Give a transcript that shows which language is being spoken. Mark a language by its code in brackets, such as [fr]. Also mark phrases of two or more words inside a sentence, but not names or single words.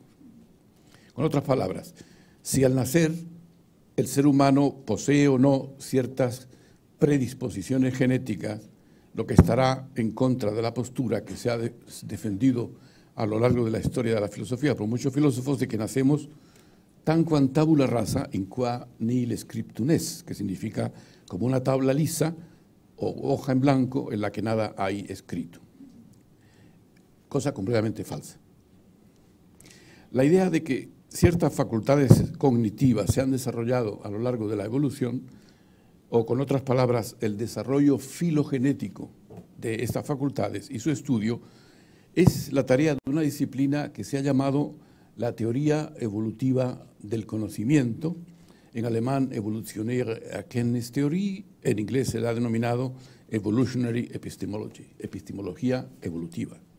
[es] Con otras palabras, si al nacer el ser humano posee o no ciertas predisposiciones genéticas, lo que estará en contra de la postura que se ha defendido a lo largo de la historia de la filosofía por muchos filósofos, de que nacemos [la] tanquam tabula rasa in qua nihil scriptum est, [es] que significa como una tabla lisa o hoja en blanco en la que nada hay escrito. Cosa completamente falsa. La idea de que ciertas facultades cognitivas se han desarrollado a lo largo de la evolución, o con otras palabras, el desarrollo filogenético de estas facultades y su estudio, es la tarea de una disciplina que se ha llamado la teoría evolutiva del conocimiento, en alemán [de] Evolutionäre Erkenntnistheorie, [es] en inglés se la ha denominado [en] Evolutionary Epistemology, [es] epistemología evolutiva.